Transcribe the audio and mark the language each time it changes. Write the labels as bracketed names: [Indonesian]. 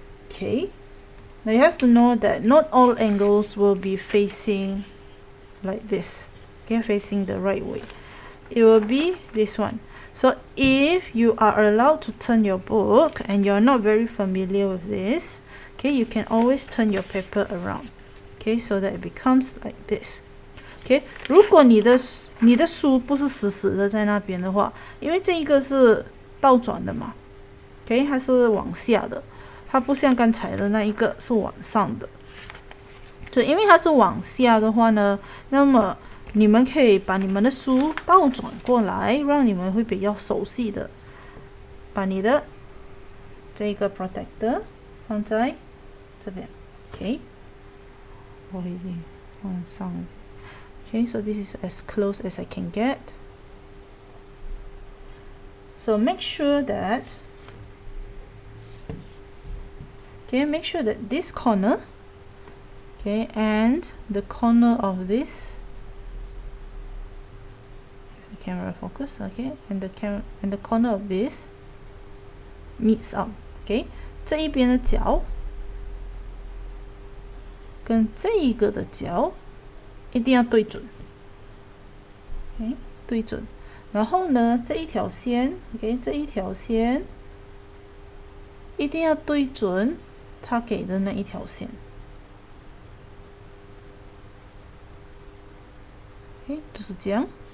[English] Okay, now you have to know that not all angles will be facing like this. Okay, facing the right way. It will be this one. So if you are allowed to turn your book and you're not very familiar with this, okay, you can always turn your paper around. Okay, so that it becomes like this. [Chinese] Okay, 如果你的书不是死死的在那边的话，因为这一个是倒转的嘛 ，OK， 它是往下的，它不像刚才的那一个是往上的。所以因为它是往下的话呢，那么你们可以把你们的书倒转过来，让你们会比较熟悉的，把你的这个 protector 放在这边 ，OK。我已经放上了 [English] Okay, so this is as close as I can get. So make sure that this corner, okay, and the corner of this, if the camera focus, okay, and the corner of this meets up. [Chinese] Okay, 这一边的角跟这一个的角一定要对准 ，OK， 对准。然后呢，这一条线 ，OK， 这一条线一定要对准它给的那一条线 ，OK， 就是这样。